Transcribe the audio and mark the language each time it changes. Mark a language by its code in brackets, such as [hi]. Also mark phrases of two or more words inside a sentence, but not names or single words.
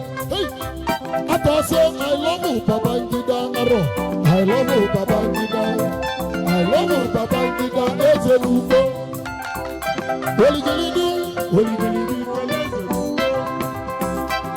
[ig] Hey! Ata sị, [en] "I love you, Babangida Arọ. I love you, Babangida. I love you, Babangida [ig] Eze n'ugbo." Oligilidi, oligilidi, kele eze n'ugbo.